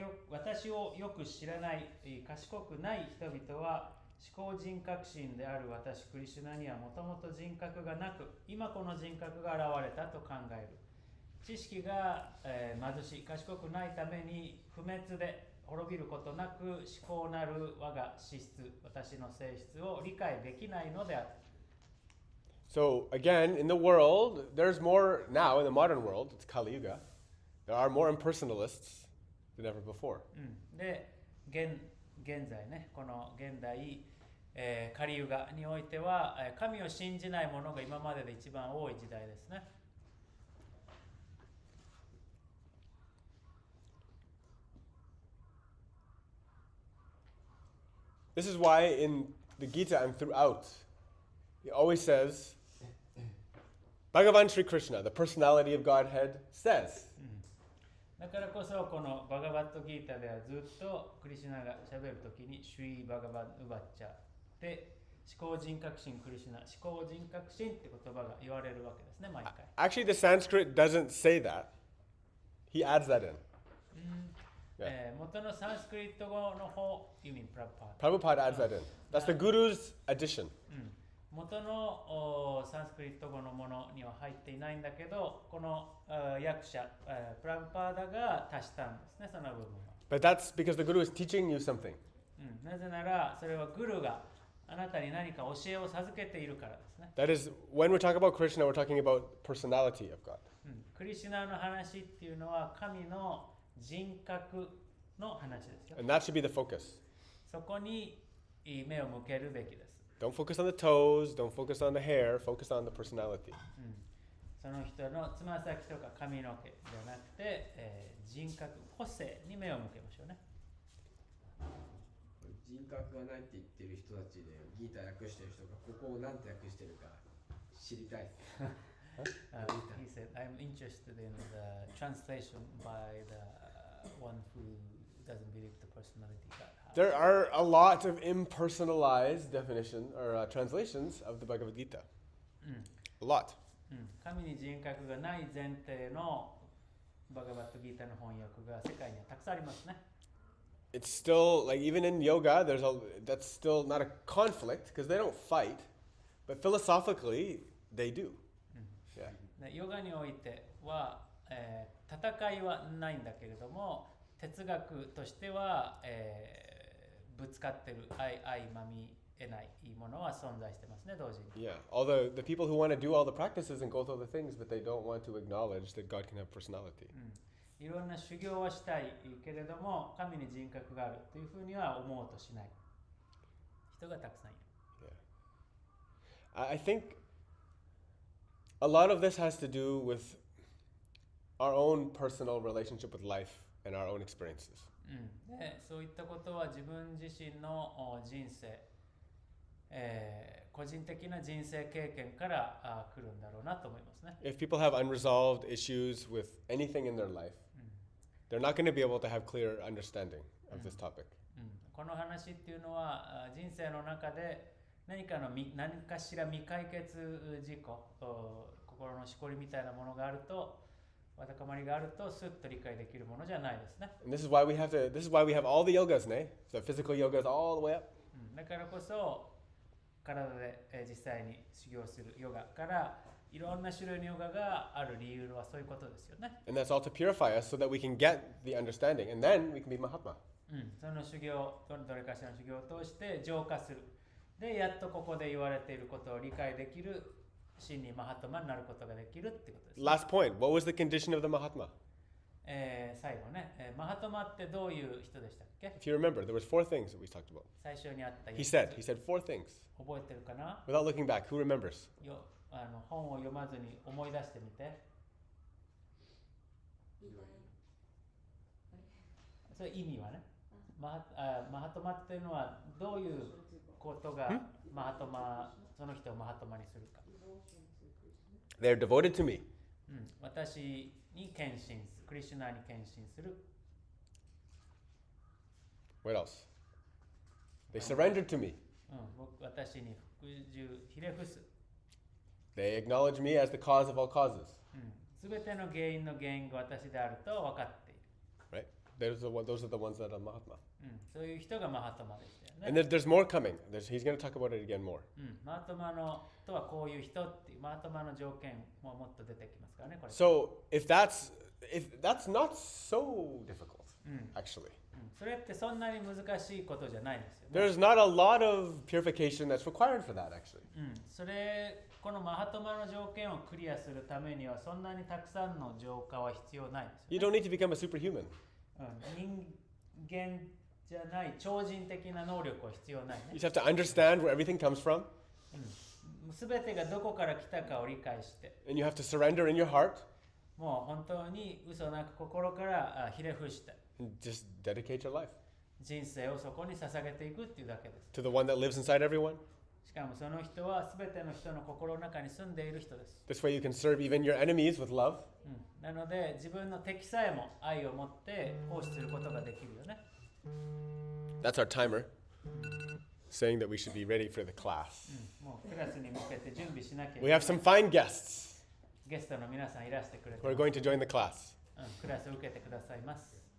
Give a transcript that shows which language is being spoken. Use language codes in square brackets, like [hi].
[ja] 私をよく知らない賢くない人々は思考人格心である私クリシュナにはもともと人格がなく今この人格が現れたと考える。知識が、貧しい賢くないために不滅で滅びることなく思考なる我が資質私の性質を理解できないのである。 [en] So again, in the world, there's more now, in the modern world, it's Kali Yuga, there are more impersonalists than ever before. [ja] で、現在ね、この現代、カリユガにおいては、神を信じない者が今までで一番多い時代ですね。 [en] This is why in the Gita and throughout, he always says, Bhagavan Sri Krishna, the personality of Godhead, says, [ja] だからこそこのバガバットギータではずっとクリシュナがしゃべるときにシュイバガバンウバッチャで思考人格心クリシュナ思考人格心って言葉が言われるわけですね毎回。 [en] actually, the Sanskrit doesn't say that. He adds that in. [ja] 元のサンスクリット語の方、 [en] you mean Prabhupada? Prabhupada adds that in. That's the Guru's addition. [ja] 元のサンスクリット語のものには入っていないんだけど、この訳者、プラブパーダが足したんですね、その部分は。 [en] But that's because the Guru is teaching you something. [ja] なぜなら、それはグルがあなたに何か教えを授けているからですね。 [en] That is, when we're talking about Krishna, we're talking about personality of God. [ja] クリシュナの話っていうのは神の人格の話ですよ。 [en] And that should be the focus. [ja] そこに目を向けるべきです。 [en] Don't focus on the toes, don't focus on the hair, focus on the personality. [ja] その人のつま先とか髪の毛じゃなくて、人格、個性に目を向けましょうね。人格がないって言ってる人たちでギータ訳してる人がここを何て訳してるか知りたいです。 [en] He said, I'm interested in the translation by the one who doesn't believe the personality God has. There are a lot of impersonalized definition or translations of the Bhagavad Gita. A lot. [ja] 神に人格がない前提のバガバットギータの翻訳が世界にはたくさんありますね。 [en] It's still, like even in yoga, that's still not a conflict because they don't fight, but philosophically, they do. Yeah. [ja] ヨガにおいては、戦いはないんだけれども、哲学としては、ぶつかってる相まみえないものは存在してますね、同時に。 [en] Yeah. All the people who want to do all the practices and go through the things, but they don't want to acknowledge that God can have personality. [ja] いろんな修行はしたいけれども、神に人格があるというふうには思おうとしない人がたくさんいる。 [en] Yeah. I think a lot of this has to do with our own personal relationship with life and our own experiences. [ja] でそういったことは自分自身の人生、個人的な人生経験から来るんだろうなと思いますね。 [en] If people have unresolved issues with anything in their life, they're not going to be able to have clear understanding of this topic. [ja] この話っていうのは人生の中で何かしら未解決事項、心のしこりみたいなものがあると、わだかまりがあるとスッと理解できるものじゃないですね。 [en] And this is why we have all the yogas, ne? So physical yogas all the way up. [ja] だからこそ体で実際に修行するヨガからいろんな種類のヨガがある理由はそういうことですよね。 [en] And that's all to purify us so that we can get the understanding. And then we can be Mahatma. [ja] その修行、どれかしらの修行を通して浄化する。で、やっとここで言われていることを理解できる真にマハトマになることができるってことです、ね。 [en] Last point. What was the condition of the Mahatma? [ja] 最後ね、マハトマってどういう人でしたっけ？ [en] If you remember, there was 4 things that we talked about. [ja] 最初にあった [en] He said 4 things. [ja] 覚えてるかな？ [en] Without looking back, who remembers? [ja] 本を読まずに思い出してみて。それ意味はね、マハトマっていうのはどういうことがマハトマ、その人をマハトマにするか。 [en] They're devoted to me. [ja] 私に献身する、クリシュナに献身する。 [en] What else? They surrendered to me. [ja] 私に服従、ひれ伏す。 [en] They acknowledge me as the cause of all causes. [ja] すべての原因の原因が私であると分かっている。 [en] Right? Those are the ones that are Mahatma. [ja] そういう人がマハトマでしたよね。 [en] And there's more coming. He's going to talk about it again more. [ja] マハトマのとはこういう人っていうマハトマの条件ももっと出てきますからね。これ [en] So if that's not so difficult, actually. [ja] それってそんなに難しいことじゃないんですよね。 [en] There's not a lot of purification that's required for that, actually. [ja] このマハトマの条件をクリアするためにはそんなにたくさんの浄化は必要ないんですよ、ね。 [en] You don't need to become a superhuman. [ja] 人間じゃない超人的な能力は必要ないね。 [en] You just have to understand where everything comes from. [ja] すべてがどこから来たかを理解して、 [en] And you have to surrender in your heart [ja] もう本当に嘘なく心からひれ伏して、 [en] and just dedicate your life [ja] 人生をそこに捧げていくっていうだけです。 [en] to the one that lives inside everyone. [ja] しかもその人はすべての人の心の中に住んでいる人です。 [en] This way you can serve even your enemies with love. [ja] なので自分の敵さえも愛を持って奉仕することができるよね。 [en] That's our timer, saying that we should be ready for the class. [ja] もうクラスに向けて準備しなきゃいけ [en] We [ja] ない。 [en] have some fine guests [ja] ゲストの皆さんいらしてくれて [en] who are [ja] ます。 [en] going to join the class. [ja] クラスを受けてくださいます。